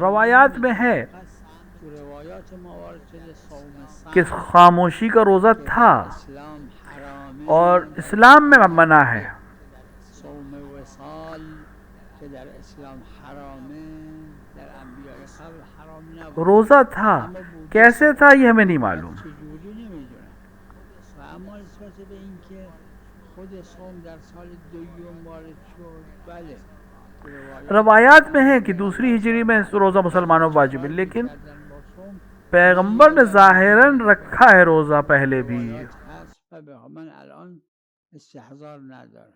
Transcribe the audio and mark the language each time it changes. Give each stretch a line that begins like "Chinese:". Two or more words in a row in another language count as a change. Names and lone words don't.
Urdu: روایات میں ہے کہ خاموشی کا روزہ تھا اور اسلام میں منع ہے. روزہ تھا، کیسے تھا یہ ہمیں نہیں معلوم.
Persian: خود صوم در سال دوم وارد شد، بله
Urdu: روایات میں ہے کہ دوسری ہجری میں روزہ مسلمانوں پر واجب ہے، لیکن پیغمبر نے ظاہراً رکھا ہے روزہ پہلے بھی.
Persian: من الان استحضار ندارم.